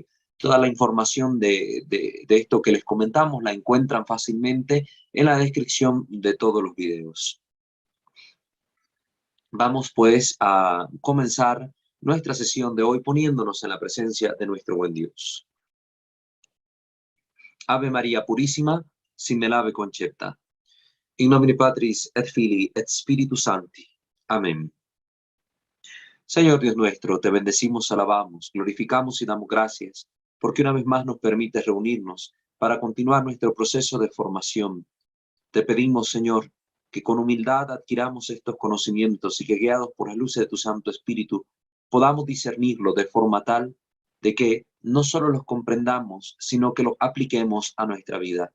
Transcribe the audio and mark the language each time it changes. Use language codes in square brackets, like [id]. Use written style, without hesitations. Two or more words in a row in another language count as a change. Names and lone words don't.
[es] Toda la información de esto que les comentamos la encuentran fácilmente en la descripción de todos los videos. Vamos pues a comenzar nuestra sesión de hoy poniéndonos en la presencia de nuestro buen Dios. Ave María Purísima, [la] sin me lave concepta. In nomine Patris et Filii et Spiritus Sancti. [es] Amén. Señor Dios nuestro, te bendecimos, alabamos, glorificamos y damos gracias, porque una vez más nos permites reunirnos para continuar nuestro proceso de formación. Te pedimos, Señor, que con humildad adquiramos estos conocimientos y que, guiados por las luces de tu Santo Espíritu, podamos discernirlos de forma tal de que no solo los comprendamos, sino que los apliquemos a nuestra vida.